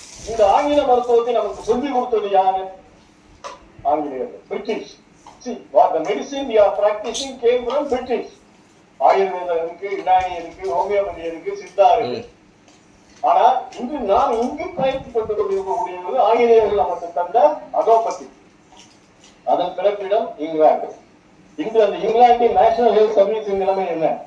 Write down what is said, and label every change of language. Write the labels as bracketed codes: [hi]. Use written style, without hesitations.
[ta] இந்த ஆங்கில மருத்துவத்தை நமக்கு சொல்லிக் கொடுத்தது யாரு? ஆங்கிலேயர்கள், British. [en] See, what the medicine we are practicing came from British. [ta] ஆயுர்வேதம் இருக்கு, யுனானி இருக்கு, ஹோமியோபதி இருக்கு, சித்தா இருக்கு. ஆனா இன்று நாம் இங்கு பயன்படுத்திக் கொண்டிருக்கக்கூடியது ஆங்கிலேயர்கள் நமக்கு தந்த அலோபதி. அதன் பிறப்பிடம் இங்கிலாந்து. இன்று அந்த இங்கிலாந்தின் நேஷனல் ஹெல்த் சர்வீஸின் நிலைமை என்ன?